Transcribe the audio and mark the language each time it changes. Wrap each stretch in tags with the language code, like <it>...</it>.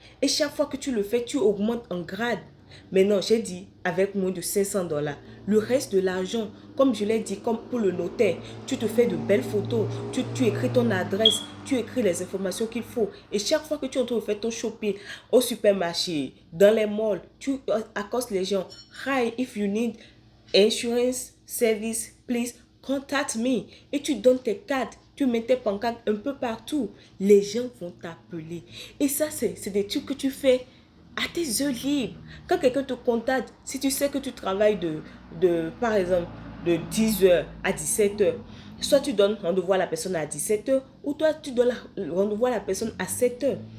<fr>Et chaque fois que tu le fais, tu augmentes en grade. Maintenant, j'ai dit avec moins de $500. Le reste de l'argent, comme je l'ai dit, comme pour le notaire, tu te fais de belles photos, tu écris ton adresse, tu écris les informations qu'il faut. Et chaque fois que tu es en train de faire ton shopping au supermarché, dans les malls, tu accostes les gens.</fr> <en>Hi, if you need insurance service, please contact me.</en> <fr>Et tu donnes tes cartes. Tu mets tes pancartes un peu partout. Les gens vont t'appeler. Et ça, c'est des trucs que tu fais à tes heures libres. Quand quelqu'un te contacte, si tu sais que tu travailles par exemple, de 10h à 17h, soit tu donnes rendez-vous à la personne à 17h, ou toi, tu donnes rendez-vous à la personne à 7h.</fr>